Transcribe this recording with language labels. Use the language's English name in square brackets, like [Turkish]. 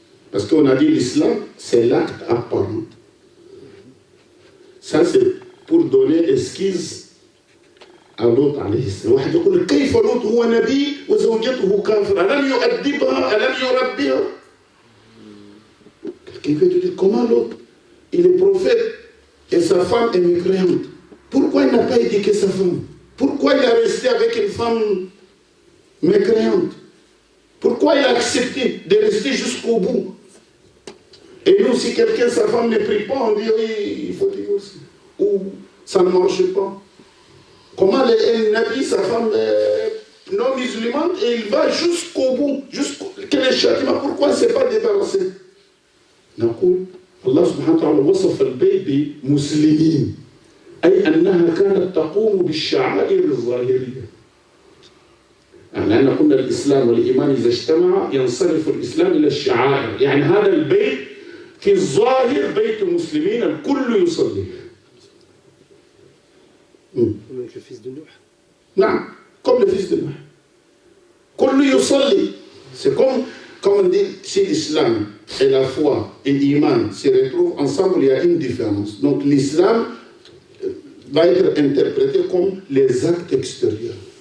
[French] Parce qu'on a dit l'islam, c'est l'acte apparent. Ça, c'est pour donner esquisse à l'autre [Arabic] عليه السلام. واحد يقول كيف لوط هو نبي وزوجته كافرة ألم يؤدبها ألم يربيها. [French] Quelqu'un peut te dire comment l'autre, il est prophète et sa femme est mécréante. Pourquoi il n'a pas éduqué sa femme? Pourquoi il est resté avec une femme mécréante? Pourquoi il a accepté de rester jusqu'au bout? Et nous, si quelqu'un, sa femme ne prie pas, on dit oui, il faut divorcer. Ou ça ne marche pas. Comment un nabi, sa femme est non musulmane, et il va jusqu'au bout, quel est le châtiment? Pourquoi il ne s'est pas débarrassé? [Arabic] نقول الله سبحانه وتعالى وصف البيت بمسلمين أي أنها كانت تقوم بالشعائر الظاهرية. يعني أن قلنا الإسلام والإيمان إذا اجتمع ينصرف الإسلام إلى الشعائر. يعني هذا البيت في الظاهر بيت مسلمين الكل يصلي. [French] Comme le fils de Nuh. [Arabic] نعم [French] comme le fils de Nuh. [Arabic] كل يصلي. [French] C'est comme on dit, si l'islam et la foi et l'iman se retrouvent ensemble, il y a une différence. Donc l'islam va être interprété comme les actes extérieurs.